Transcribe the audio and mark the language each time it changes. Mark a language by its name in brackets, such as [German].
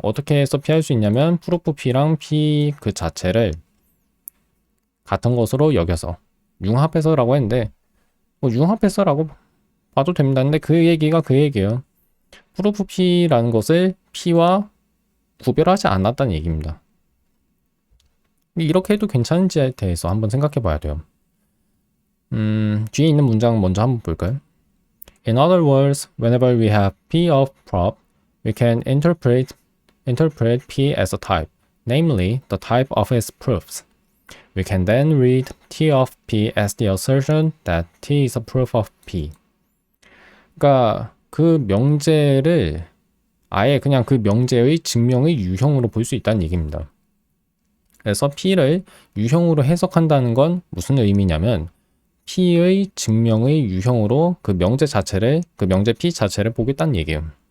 [Korean] 어떻게 해서 피할 수 있냐면 프루프 P랑 P 그 자체를 같은 것으로 여겨서 융합해서라고 했는데 뭐 융합해서라고 봐도 됩니다. 근데 그 얘기가 그 얘기예요. proof P라는 것을 P와 구별하지 않았다는 얘기입니다. 이렇게 해도 괜찮은지에 대해서 한번 생각해 봐야 돼요. 뒤에 있는 문장 먼저 한번 볼까요? [English] In other words, whenever we have P of prop, we can interpret P as a type, namely the type of its proofs. We can then read T of P as the assertion that T is a proof of P. [Korean] 그러니까 그 명제를 아예 그냥 그 명제의 증명의 유형으로 볼 수 있다는 얘기입니다. 그래서 P를 유형으로 해석한다는 건 무슨 의미냐면 P의 증명의 유형으로 그 명제 자체를, 그 명제 P 자체를 보겠다는 얘기예요.